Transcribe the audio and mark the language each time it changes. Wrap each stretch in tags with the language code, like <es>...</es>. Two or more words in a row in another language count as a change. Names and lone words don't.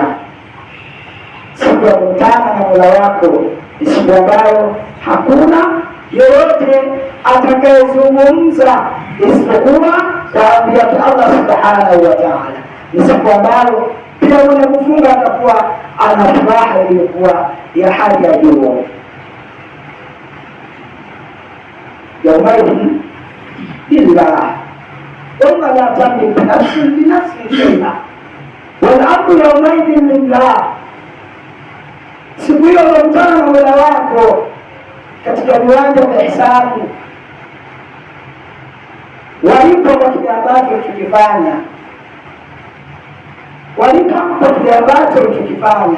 <sw>Siku ya kukutana na Mola wako ni siku ambayo hakuna yeyote atakayezungumza isipokuwa kwa amri yake Allah</sw> <ar>سبحانه وتعالى.</ar> <sw>Ni siku ambayo pia mwenye kufunga atakuwa ana furaha iliyokuwa ya hali ya juu.</sw> <ar>يومئذ لله ثم لا تملك نفس لنفس شيئا والأمر يومئذ لله.</ar> <sw>Siku hiyo unakutana na Mola wako katika viwanja vya hisabu, walipo kwa kile ambacho ulichokifanya, walipo kwa kile ambacho ulichokifanya.</sw>